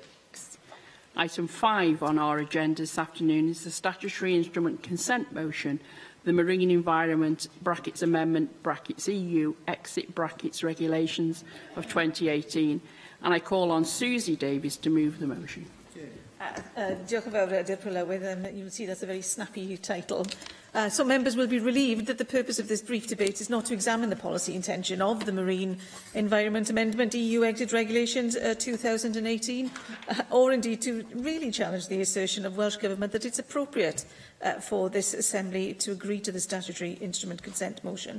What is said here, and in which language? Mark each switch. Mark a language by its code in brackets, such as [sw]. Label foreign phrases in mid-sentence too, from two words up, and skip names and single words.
[en] Item 5 on our agenda this afternoon is the statutory instrument consent motion, the Marine Environment (Brackets Amendment (Brackets EU) Exit (Brackets) Regulations of 2018, and I call on Susie Davies to move the motion. [cy] Diolch yn fawr, Dipro Llawer. [en] You'll see that's a very snappy title. So members will be relieved that the purpose of this brief debate is not to examine the policy intention of the Marine Environment Amendment EU Exit Regulations 2018, or indeed to really challenge the assertion of Welsh Government that it's appropriate for this Assembly to agree to the statutory instrument consent motion.